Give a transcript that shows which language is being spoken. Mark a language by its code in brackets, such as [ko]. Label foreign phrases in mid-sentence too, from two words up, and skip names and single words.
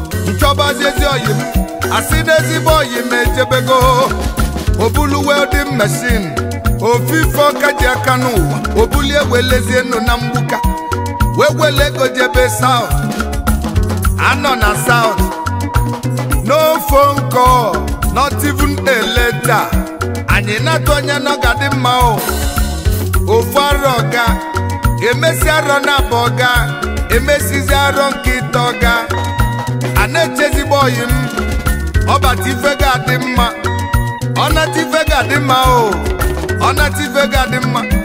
[ig] Nchọbazi ezi oyi m, asị na ezigbo oyi m ejebego. Obulu [en] welding machine, [ig] ofufe ọka ji aka n'ụwa, obulie welezie nụ na mgbuka. Wee wele ego jebe South, anọ na South. [en] No phone call, not even a letter. [ig] Anyị na-atụ anya na ọ ga-adị mma o. Ofu arọ ga, emesi arọ na-abọ ga, emesizi arọ nke ịtọ ga. A na-eche ezigbo oyi m, ọ bata ife ga-adị mma, ọ nata ife ga-adị mma o, ọ nata ife ga-adị mma.